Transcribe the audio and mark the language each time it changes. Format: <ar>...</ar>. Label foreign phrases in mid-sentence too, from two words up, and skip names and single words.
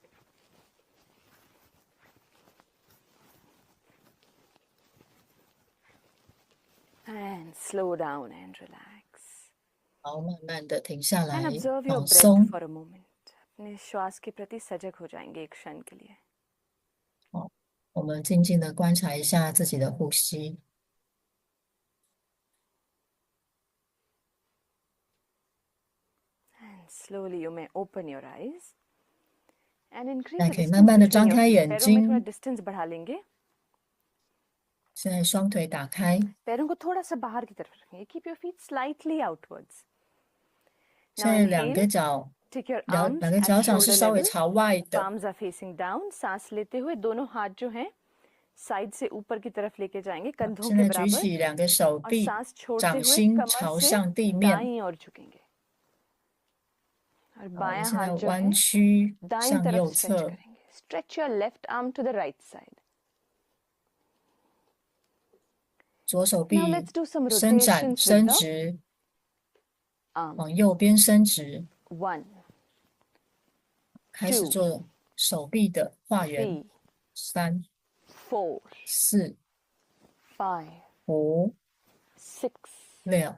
<en>And And slow down and relax.</en> <zh>好，慢慢的停下</zh> <en>And</en> <zh>来，</zh> <en>observe your</en> <zh>放</zh> <en>breath</en> <zh>松。</zh> <en>for a moment.</en> <hi>अपने श्वास के प्रति सजग हो जाएंगे एक क्षण के लिए.</hi> <zh>好，我们静静的观察一下自己的呼吸。</zh> <en>And slowly you may open your eyes and increase</en> <zh>那</zh> <en>the</en> <zh>可以慢</zh> <en>distance</en> <zh>慢的</zh> <en>between</en> <zh>张</zh> <en>your</en> <zh>开</zh> <en>feet.</en> <zh>眼</zh> <hi>पैरों में थोड़ा</hi> <zh>睛。</zh> <hi>distance बढ़ा लेंगे.</hi> <zh>现在双腿打开，</zh> <hi>पैरों को थोड़ा सा बाहर की तरफ रखेंगे.</hi> <en>Keep your feet slightly outwards.</en> <zh>现</zh> <en>Now</en> <zh>在两</zh> <en>inhale.</en> <zh>个脚，</zh> <en>Take your</en> <zh>两</zh> <en>arms</en> <zh>个</zh> <en>at</en> <zh>脚掌是</zh> <en>shoulder</en> <zh>稍微</zh> <en>level.</en> <zh>朝外的。</zh> <en>Palms are facing down.</en> <hi>सांस लेते हुए दोनों हाथ जो हैं साइड से ऊपर की तरफ लेके जाएंगे कंधों</hi> <zh>现</zh> <hi>के</hi> <zh>在举</zh> <hi>बराबर</hi> <zh>起两个手</zh> <hi>और</hi> <zh>臂，</zh> <hi>सांस छोड़ते</hi> <zh>掌</zh> <hi>हुए</hi> <zh>心</zh> <hi>कमर</hi> <zh>朝</zh> <hi>से</hi> <zh>向地面。</zh> <hi>दाईं ओर झुकेंगे और</hi> <zh>好，我们</zh> <hi>बायां</hi> <zh>现在</zh> <hi>हाथ जो</hi> <zh>弯</zh> <hi>है</hi> <zh>曲</zh> <hi>दाईं</hi> <zh>向</zh> <hi>तरफ</hi> <zh>右</zh> <hi>स्ट्रेच</hi> <zh>侧，</zh> <hi>करेंगे.</hi> <en>Stretch your left arm to the right side.</en> <zh>左手</zh> <en>Now</en> <zh>臂</zh> <en>let's do some</en> <zh>伸展</zh> <en>rotations with</en> <zh>伸</zh> <en>the</en> <zh>直，</zh> <en>arm.</en> <zh>往右边伸直，</zh> <en>1,</en> <zh>开始做手臂的画圆。</zh> <en>3,</en> <zh>3、</zh> <en>4,</en> <zh>4、</zh> <en>5,</en> <zh>5、</zh> <en>6,</en> <zh>6、</zh>